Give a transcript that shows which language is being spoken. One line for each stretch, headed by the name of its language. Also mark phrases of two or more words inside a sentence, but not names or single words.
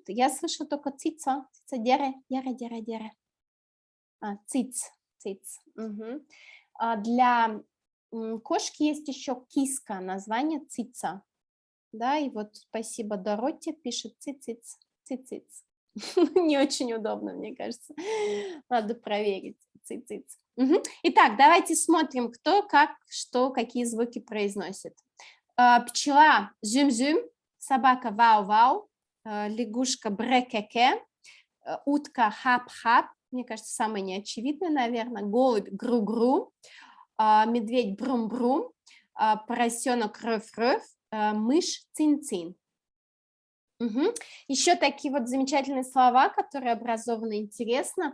Russian: Я слышала только цица, дере, дере, дере, дере. Циц, циц. Угу. Для кошки есть еще киска, название цица. Да, и вот спасибо Дороте, пишет цициц, цициц. Не очень удобно, мне кажется. Надо проверить. Цициц. Угу. Итак, давайте смотрим, кто, как, что, какие звуки произносит. Пчела зюм-зюм, собака вау-вау, лягушка брекеке, утка хап-хап, мне кажется, самое неочевидное, наверное, голубь гру-гру, медведь брум-брум, поросенок рыф-рыф, мышь цин-цин. Угу. Еще такие вот замечательные слова, которые образованы интересно.